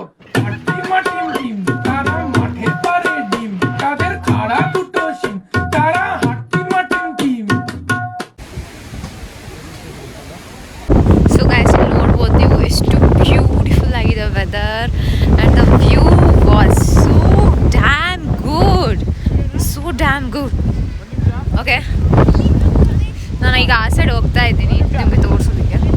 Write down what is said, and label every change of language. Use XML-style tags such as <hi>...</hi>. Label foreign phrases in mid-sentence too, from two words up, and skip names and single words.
<bn>মাটিম ডিম তারা মাঠে পারে ডিম, তাদের খাড়া দুটো শিম, তারা হাট্টি মাটিম ডিম.</bn> <en>so guys</en> <kn>ಇಲ್ಲಿ ನೋಡ್ಬೋದು ನೀವು ಎಷ್ಟು ಬ್ಯೂಟಿಫುಲ್ ಆಗಿದೆ ವೆದರ್</kn> <en>and the view was so damn good.</en> <kn>ಓಕೆ, ನಾನು ಈಗ ಆ ಸೈಡ್ ಹೋಗ್ತಾ ಇದ್ದೀನಿ ನಿಮಗೆ ತೋರಿಸೋದಕ್ಕೆ.</kn>